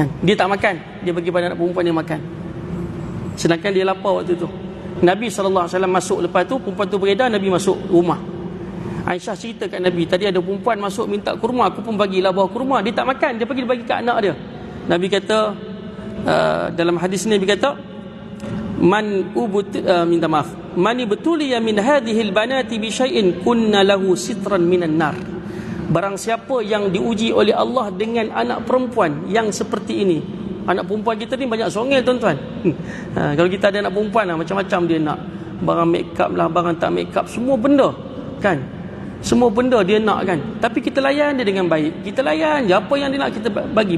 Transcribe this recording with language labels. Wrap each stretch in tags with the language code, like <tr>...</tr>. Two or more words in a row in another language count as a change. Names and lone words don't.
<ms>Dia tak makan, dia bagi kepada anak perempuan dia makan. Sedangkan dia lapar waktu tu. Nabi SAW masuk, lepas tu perempuan tu beredar, Nabi masuk rumah. Aisyah cerita kat Nabi, tadi ada perempuan masuk minta kurma, aku pun bagilah buah kurma. Dia tak makan, dia pergi bagi kat anak dia. Nabi kata, dalam hadis ni Nabi kata,</ms> <ar>من ابتلي من هذه البنات بشيء كن له سترا من النار.</ar> <ms>Barang siapa yang diuji oleh Allah dengan anak perempuan yang seperti ini. Anak perempuan kita ni banyak songel tuan-tuan. Kalau kita ada anak perempuan lah, macam-macam dia nak. Barang</ms> <en>make up</en> <ms>lah, barang tak</ms> <en>make up,</en> <ms>semua benda kan. Semua benda dia nak kan. Tapi kita layan dia dengan baik. Kita layan je apa yang dia nak kita bagi.</ms>